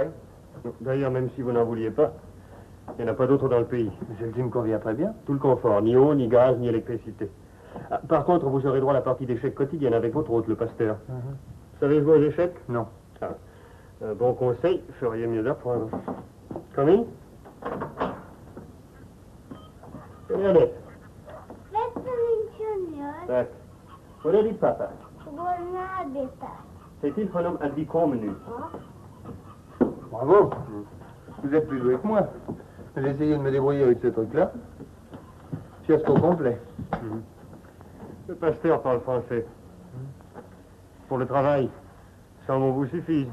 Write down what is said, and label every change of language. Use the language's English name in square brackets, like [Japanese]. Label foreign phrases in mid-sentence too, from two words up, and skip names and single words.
[French] D'ailleurs, même si vous n'en vouliez pas, il n'y en a pas d'autre dans le pays. Mais celle-ci me convient très bien. Tout le confort, ni eau, ni gaz, ni électricité. Ah, par contre, vous aurez droit à la partie d'échecs quotidienne avec votre hôte, le pasteur. Vous savez jouer aux échecs? Non. Ah. Un bon conseil, feriez mieux d'apprendre. [English] Come in. [French] Regardez. [Swedish] Tack. Och det är ditt pappa. Säg till honom att vi kommer nu. [French] Bravo. Vous êtes plus doué que moi. J'ai essayé de me débrouiller avec ce truc-là. Fiasco complet. Le pasteur parle français. Pour le travail, ça m'en vous suffise.